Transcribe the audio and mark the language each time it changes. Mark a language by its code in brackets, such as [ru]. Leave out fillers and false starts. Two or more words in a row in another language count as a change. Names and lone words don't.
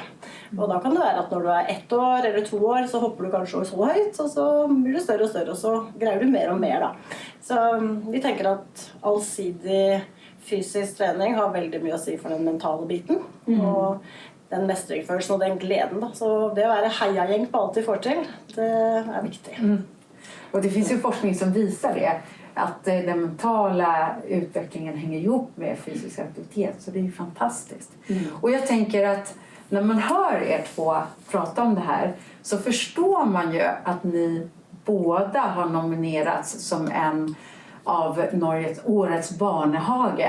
[no] Og da kan det være at når du er 1 år eller 2 år, så hopper du kanskje så høyt, og så blir du større og større, og så greier du mer og mer da. Så vi tenker at allsidig fysisk trening har veldig mye å si for den mentale biten, og den mestringsfølelsen og den gleden da. Så det å være heiagjeng på alt vi får til, det er viktig. [sv] Och det finns ju forskning som visar det. Att den mentala utvecklingen hänger ihop med fysisk aktivitet. Så det är ju fantastiskt. Och jag tänker att när man hör er två prata om det här så förstår man ju att ni båda har nominerats som en av Norges årets barnehage.